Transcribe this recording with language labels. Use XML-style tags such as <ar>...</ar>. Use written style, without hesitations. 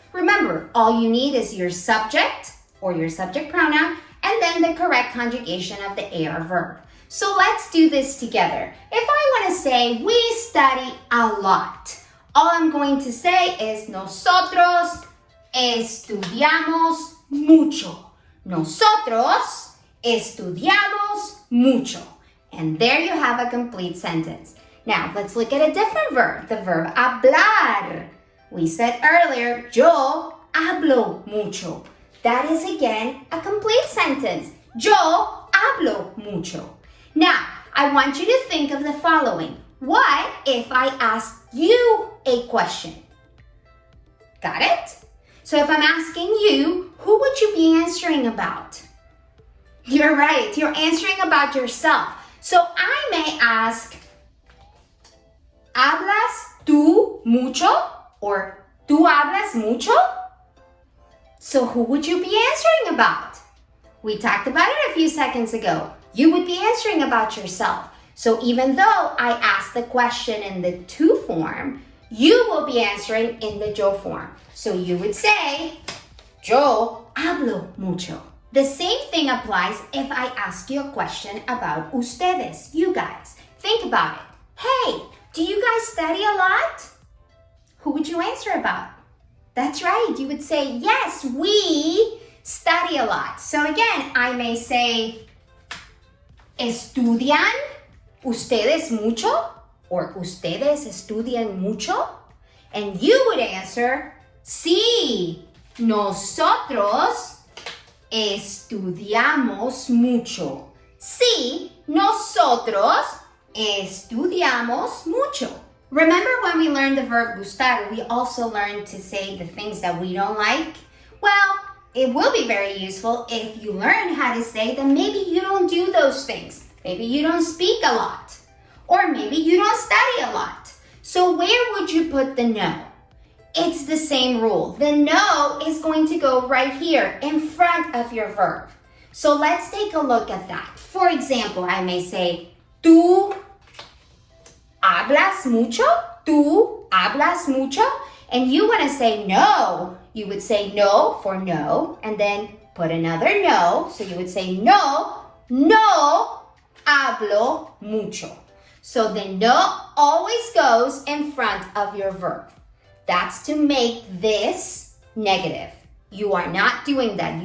<en>Remember, all you need is your subject or your subject pronoun and then the correct conjugation of the AR verb. So let's do this together. If I want to say we study a lot, all I'm going to say is</en> <es>nosotros estudiamos mucho. Nosotros estudiamos mucho.</es> <en>And there you have a complete sentence. Now, let's look at a different verb, the verb hablar. We said earlier,</en> <es>yo hablo mucho.</es> <en>That is again a complete sentence.</en> <es>Yo hablo mucho.</es> <en>Now, I want you to think of the following. What if I ask you a question? Got it? So if I'm asking you, who would you be answering about? You're right, you're answering about yourself. So I may ask,</en> <es>¿hablas tú mucho? Or ¿tú hablas mucho?</es> <en>So who would you be answering about? We talked about it a few seconds ago. You would be answering about yourself. So even though I asked the question in the tú form, you will be answering in the yo form. So you would say,</en> <es>yo hablo mucho.</es> <en>The same thing applies if I ask you a question about ustedes, you guys. Think about it. Hey, do you guys study a lot? Who would you answer about? That's right, you would say, yes, we study a lot. So again, I may say,</en> <es>¿estudian ustedes mucho? Or ¿ustedes estudian mucho?</es> <en>And you would answer,</en> <es>sí, nosotros estudiamos mucho. Sí, nosotros estudiamos mucho.</es> <en>Remember when we learned the verb gustar, we also learned to say the things that we don't like? Well, it will be very useful if you learn how to say that maybe you don't do those things. Maybe you don't speak a lot. Or maybe you don't study a lot. So where would you put the no? It's the same rule. The no is going to go right here in front of your verb. So let's take a look at that. For example, I may say,</en> <es>¿tú hablas mucho? ¿Tú hablas mucho?</es> <en>And you want to say no. You would say no for no, and then put another no. So you would say</en> <es>no, no hablo mucho.</es> <en>So the no always goes in front of your verb. That's to make this negative. You are not doing that.</en>